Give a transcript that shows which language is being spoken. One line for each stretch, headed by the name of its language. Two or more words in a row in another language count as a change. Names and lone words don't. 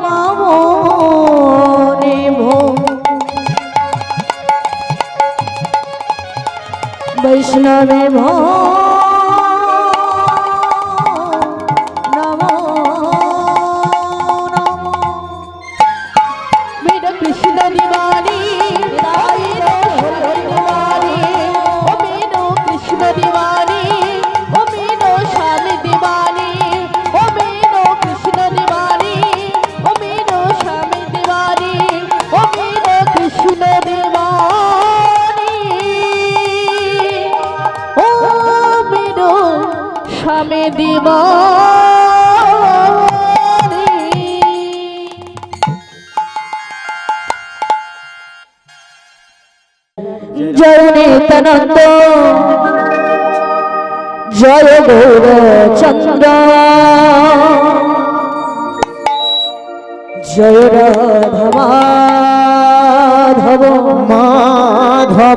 Sanskrit: पावनेभ्यो वैष्णवेभ्यो नमो नमः।
Hindi: मेरा कृष्ण दीवानी, मेरा दीवानी, ओ मेरो कृष्ण दीवानी, ओ मेरो स्वामी दीवानी, ओ मेरो कृष्ण दीवानी, ओ मेरो स्वामी दीवानी, ओ मेरो कृष्ण दीवानी, ओ मेरो स्वामी दीवानी।
Bangla: জয় নিত্যানন্দ জয় গৌরচন্দ্র জয় রাধা মাধব মাধব